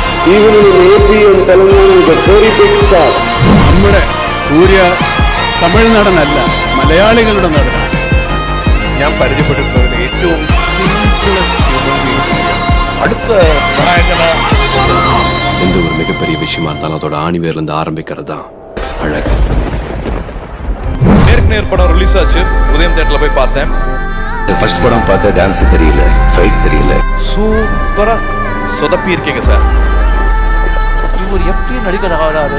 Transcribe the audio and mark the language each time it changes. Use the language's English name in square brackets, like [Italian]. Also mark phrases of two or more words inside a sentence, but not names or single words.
[English] even in AP and Telangana is a very big star. [Malayalam] നമ്മുടെ സൂര്യ തമിഴ്നാടനല്ല, മലയാളികളുടെ നടനാണ്. ഞാൻ പരിചയപ്പെട്ടിട്ടുള്ളതിൽ ഏറ്റവും [English] simplest human beings. [Tamil] அடுத்த நாயகனா எந்த ஒரு மிகப்பெரிய விஷயமா இருந்தாலும் அதோட ஆணிவேர்லேருந்து ஆரம்பிக்கிறது தான் அழகு. நேருக்கு நேர் படம் ரிலீஸ் ஆச்சு, உதயம் தியேட்டர்ல போய் பார்த்தேன். ஃபர்ஸ்ட் படம் பார்த்தா டான்ஸ் தெரியல, ஃபைட் தெரியல. சூப்பரா சொதப்பி இருக்கீங்க சார். இவர் எப்படி நடிகர் ஆகிறாரு?